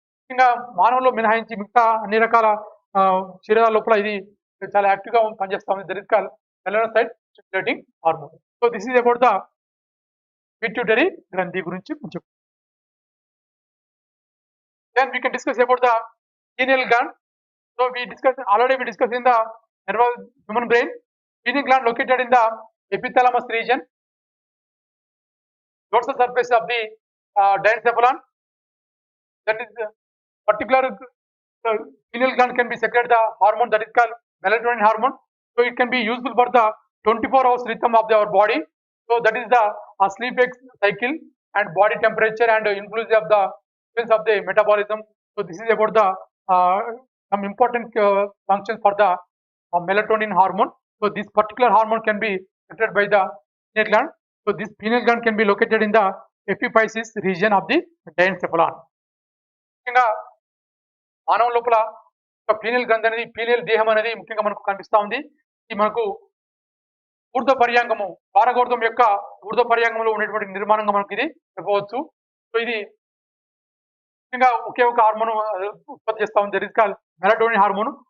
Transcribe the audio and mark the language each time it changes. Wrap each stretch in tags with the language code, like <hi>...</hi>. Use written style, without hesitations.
<te>ముఖ్యంగా మానవుల్లో మినహాయించి మిగతా అన్ని రకాల శరీరాల లోపల ఇది చాలా యాక్టివ్ గా పనిచేస్తా ఉంది,</te> <en>That is called melanocyte stimulating hormone. So this is about the pituitary</en> <te>గ్రంథి గురించి కొంచెం.</te> <en>Then we can discuss about the pineal gland. So we discussed in the human brain. Pineal gland located in the epithalamus region, dorsal surface of the diencephalon. That is particular pineal gland can be secreted the hormone that is called melatonin hormone. So it can be useful for the 24 hours rhythm of our body. So that is the sleep cycle and body temperature and influence of the metabolism. So this is about the some important functions for the melatonin hormone. So this particular hormone can be secreted by the pineal gland. So this pineal gland can be located in the epiphysis region of the diencephalon.</en> <te>ముఖ్యంగా మానవ లోపల pineal గ్రంథి అనేది pineal దేహం అనేది ముఖ్యంగా మనకు కనిపిస్తా ఉంది. ఇది మనకు ఊర్ధ్వ పర్యాంగము పారగోర్ధం యొక్క ఊర్ధ్వ పర్యాంగంలో ఉండేటువంటి నిర్మాణంగా మనకి ఇది చెప్పవచ్చు. సో ఇది ముఖ్యంగా ఒకే ఒక హార్మోన్ ఉత్పత్తి చేస్తా ఉంది.</te> <en>That is called melatonin hormone.</en>